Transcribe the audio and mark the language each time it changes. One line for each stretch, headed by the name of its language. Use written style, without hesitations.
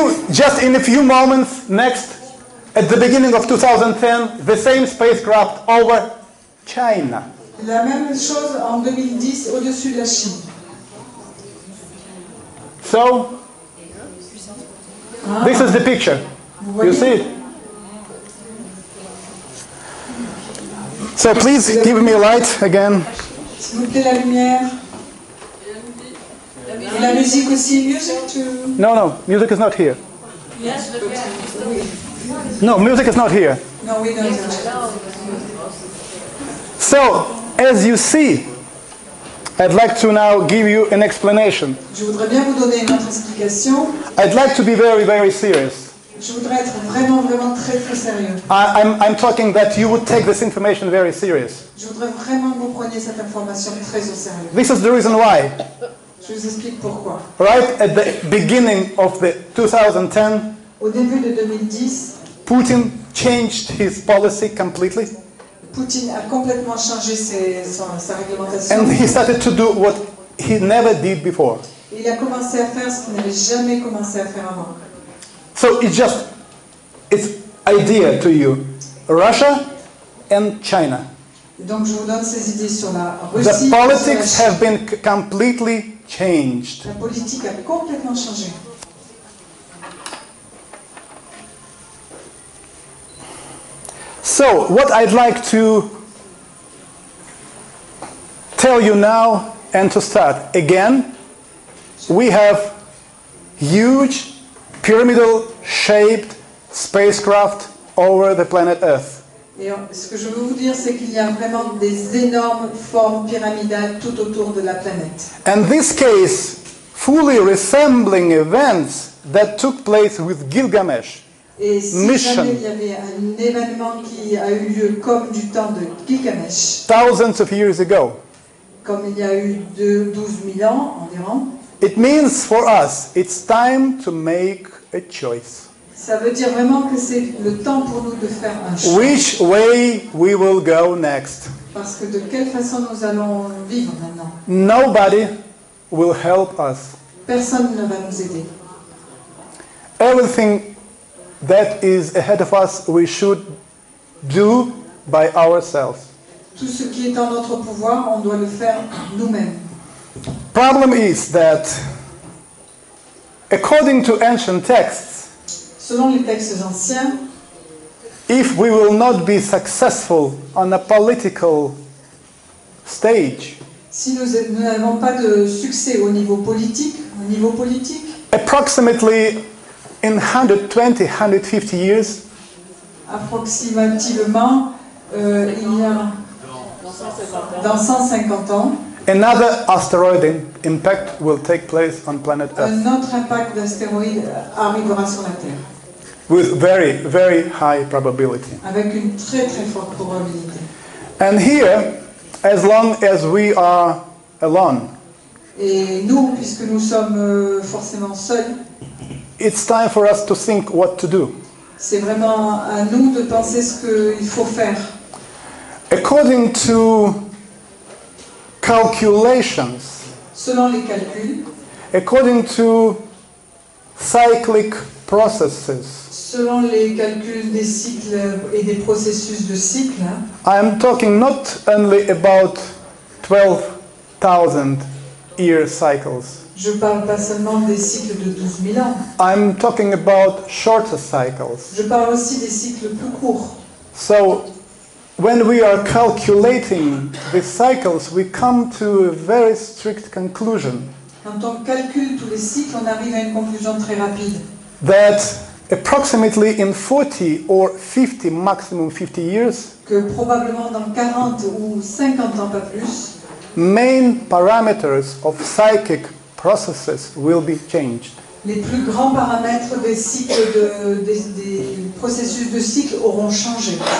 English: Just in a few moments next, at the beginning of 2010, the same spacecraft over China.
French: La même chose en 2010 au-dessus de la Chine.
English: So, this is the picture.
French: Vous
English: You
French: voyez?
English: see it? So please give me a light again.
French: S'il vous plaît, la lumière. Et la musique aussi.
English: Music to... No, music is not here. Yes, but No, music is not here.
French: Non, oui, non,
English: So, as you see, I'd like to now give you an explanation.
French: Je voudrais bien vous donner une autre explication.
English: I'd like to be very, very serious.
French: Je voudrais être vraiment, vraiment très, très sérieux.
English: I'm talking that you would take this information very serious.
French: Je voudrais vraiment que vous preniez cette information très au sérieux.
English: This is the reason why.
French: Je vous explique pourquoi.
English: Right at the beginning of the 2010,
French: Au début de 2010,
English: Putin changed his policy completely,
French: Poutine a complètement changé sa réglementation.
English: and he started to do what he never did before.
French: Et il a commencé à faire ce qu'il n'avait jamais commencé à faire avant.
English: So it's idea to you, Russia and China.
French: Donc je vous donne ces idées sur la
English: The
French: Russie. et sur
English: politics
French: la Chine.
English: have been completely changed.
French: La politique a complètement changé.
English: So, what I'd like to tell you now and to start, again, we have huge pyramidal shaped spacecraft over the planet Earth.
French: Et ce que je veux vous dire, c'est qu'il y a vraiment des énormes formes pyramidales tout autour de la planète.
English: And this case fully resembling events that took place with Gilgamesh.
French: Et si
English: Mission.
French: jamais il y avait un événement qui a eu lieu comme du temps de Gilgamesh,
English: Thousands of years ago.
French: comme il y a eu 12 000 ans environ,
English: It means for us, it's time to make a choice.
French: ça veut dire vraiment que c'est le temps pour nous de faire un choix.
English: Which way we will go next.
French: Parce que de quelle façon nous allons vivre maintenant?
English: Nobody will help us.
French: Personne ne va nous aider.
English: Everything that is ahead of us, we should do by ourselves.
French: Tout ce qui est en notre pouvoir, on doit le faire nous-mêmes.
English: Problem is that, according to ancient texts,
French: Selon les textes anciens,
English: if we will not be successful on a political stage,
French: si nous n'avons pas de succès au niveau politique,
English: approximately in 120, 150 years,
French: approximativement, il y a dans 150 ans,
English: another asteroid impact will take place on planet Earth
French: un autre impact d'astéroïde arrivera sur la Terre,
English: with very, very high probability.
French: avec une très très forte probabilité.
English: And here, as long as we are alone,
French: Et nous, puisque nous sommes forcément seuls,
English: it's time for us to think what to do.
French: c'est vraiment à nous de penser ce qu'il faut faire.
English: According to calculations,
French: Selon les calculs,
English: according to cyclic processes,
French: selon les calculs des cycles et des processus de cycle,
English: I'm talking not only about 12,000 year cycles.
French: je parle pas seulement des cycles de 12 000 ans,
English: I'm talking about shorter cycles.
French: je parle aussi des cycles plus courts.
English: So, when we are calculating the cycles, we come to a very strict conclusion.
French: Quand on calcule tous les cycles, on arrive à une conclusion très rapide.
English: that approximately in 40 or 50, maximum 50 years,
French: que probablement dans 40 ou 50 ans, pas plus,
English: main parameters of psychic processes will be changed.
French: les plus grands paramètres des cycles des processus de cycle auront changé.